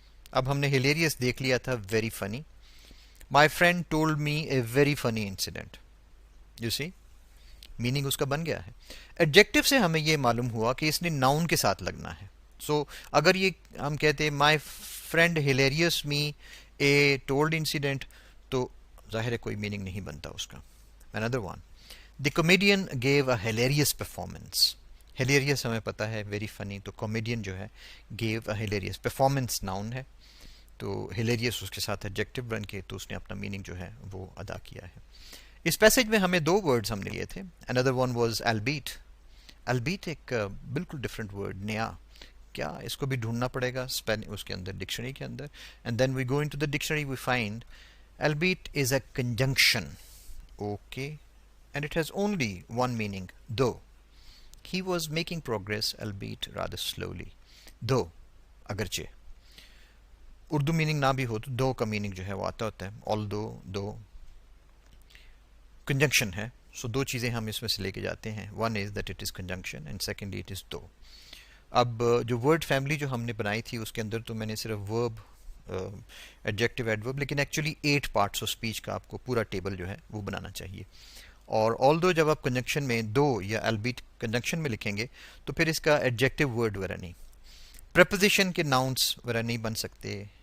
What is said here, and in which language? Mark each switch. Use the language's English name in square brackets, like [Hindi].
[Urdu] اب ہم نے ہلیریس دیکھ لیا تھا, very funny. [English] My friend told me a very funny incident. You see, [Urdu] meaning اس کا بن گیا ہے. ایڈجیکٹو سے ہمیں یہ معلوم ہوا کہ اس نے ناؤن کے ساتھ لگنا ہے. سو اگر یہ ہم کہتے ہیں [English] my friend hilarious me a told incident, [Urdu] تو ظاہر ہے کوئی میننگ نہیں بنتا اس کا. [English] another one, the comedian gave a hilarious performance. [Urdu] hilarious ہمیں پتہ ہے, ویری فنی, تو کامیڈین جو ہے [English] gave a hilarious performance [Urdu] noun ہے, تو hilarious اس کے ساتھ ایڈجیکٹو بن کے تو اس نے اپنا میننگ جو ہے وہ ادا کیا ہے. اس پیسج میں ہمیں دو ورڈز ہم نے لیے تھے. [English] another one was albeit. [Urdu] albeit ایک بالکل ڈفرینٹ ورڈ, نیا. کیا اس کو بھی ڈھونڈنا پڑے گا اس کے اندر, ڈکشنری کے اندر. [English] and then we go into the dictionary, we find albeit is a conjunction. okay, and it has only one meaning, though. he was making progress albeit rather slowly. [Urdu] though اگرچہ. Urdu meaning نہ بھی ہو تو دو کا meaning جو ہے وہ آتا ہوتا ہے, although, though. کنجنکشن ہے. سو دو چیزیں ہم اس میں سے لے کے جاتے ہیں. [English] One is that it is conjunction and secondly it is two. [Urdu] اب جو ورڈ فیملی جو ہم نے بنائی تھی اس کے اندر تو میں نے صرف ورب, ایڈجیکٹو, ایڈورب, لیکن ایکچولی 8 پارٹس آف اسپیچ کا آپ کو پورا ٹیبل جو ہے وہ بنانا چاہیے. اور آل دو جب آپ کنجنکشن میں دو یا البیٹ کنجنکشن میں لکھیں گے تو پھر اس کا ایڈجیکٹو ورڈ وغیرہ نہیں, پریپوزیشن کے ناؤنس وغیرہ نہیں بن سکتے.